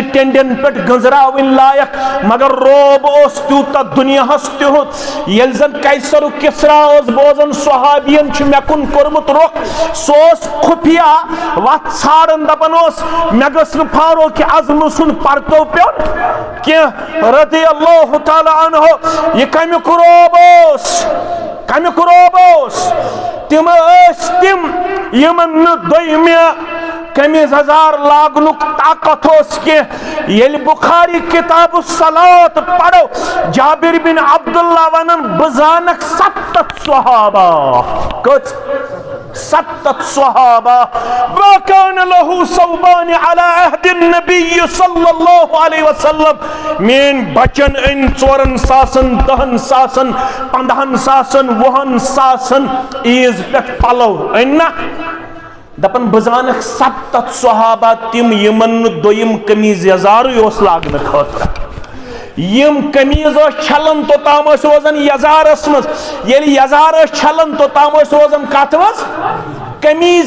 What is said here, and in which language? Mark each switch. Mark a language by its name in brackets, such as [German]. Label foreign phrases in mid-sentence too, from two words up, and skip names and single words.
[Kashmiri] ٹینڈین پٮ۪ٹھ گنزراوٕنۍ لایق مگر روب اوس تیوٗتاہ دنیاہس تیُتھ ییٚلہِ زن قیصرُک کسرا اوس بوزن صحابین چھُ مےٚ کُن کوٚرمُت رخ سُہ اوس خفیہ وتھ ژھانڈان دپان اوس مےٚ گٔژھ نہٕ فاروق اعظم سُنٛد پرتو پیوٚن کینٛہہ [Arabic] رضی اللہ تعالیٰ عنہ [Kashmiri] یہ کمیُک روب اوس تم یمن دویمہِ قمیض یزار لاگنُک طاقت اوس کینٛہہ ییٚلہِ بخاری کتاب الصلاۃ پرو جابر بن عبداللہ ونان بہٕ زانکھ 70 صحابہ کٔژ 70 صحابہ [Arabic] وَكَانَ لَهُ صَوْبَانِ عَلَى عَهْدِ النَّبِيِّ صلی اللہ علیہ وسلم [Kashmiri] مین بچن ان 4 ساسن 10 ساسن 15 ساسن 20 ساسن عیز پٮ۪ٹھ پلو انہ دپن بزانک 70 صحابہ تم یمن دویم قمیض یزارٕے اوس لاگنہٕ خٲطرٕ یم قمیض چھلن توتام روزان یزارس مز ییٚلہِ یزار چھلن توتام روزان کتھ مز قمیض